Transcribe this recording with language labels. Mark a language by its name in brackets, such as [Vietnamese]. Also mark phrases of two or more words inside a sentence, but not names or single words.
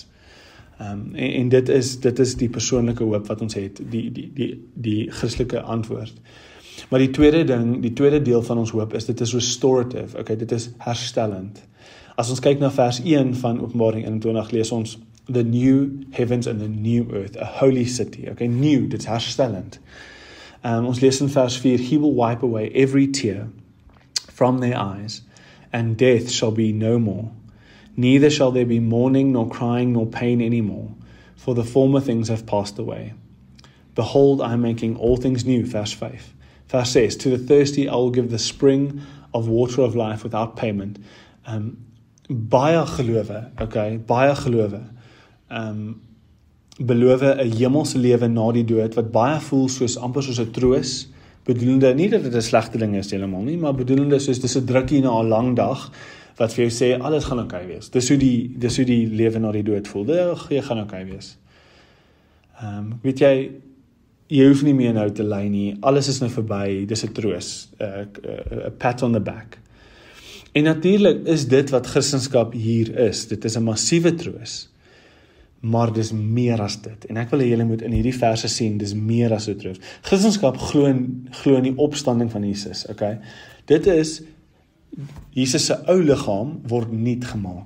[Afrikaans] En dit is die persoonlike hoop wat ons het, die Christelike antwoord. Maar die tweede deel van ons hoop is, dit is restorative, okay, dit is herstellend. As ons kyk na vers 1 van Openbaring 21, lees ons, [English] the new heavens and the new earth, a holy city, okay, new, [Afrikaans] dit is herstellend. Ons lees in vers 4, [English] he will wipe away every tear from their eyes, and death shall be no more. Neither shall there be mourning, nor crying, nor pain anymore, for the former things have passed away. Behold, I am making all things new, verse 5. Verse 6, to the thirsty I will give the spring of water of life without payment. [Afrikaans] Baie gelowe, okay, baie gelowe, beloof 'n hemelse lewe na die dood, wat baie voel amper soos 'n troos, bedoelende, nie dat dit 'n slegte ding is helemaal nie, maar bedoelende soos dis 'n drukkie na 'n lang dag, wat vir jou sê, alles gaan oké wees. Dis hoe die lewe na die dood voel. Jy gaan oké wees. Weet jy hoef nie meer nou te ly nie, alles is nou verby, dis 'n troos, 'n [English] pat on the back. [Afrikaans] En natuurlik is dit wat Christendom hier is, dit is 'n massiewe troos, maar dis meer as dit. En ek wil hê julle moet in hierdie verse sien, dis meer as 'n troos. Christendom glo in die opstanding van Jesus, okay? Dit is Jesus se ou liggaam word nuut gemaak.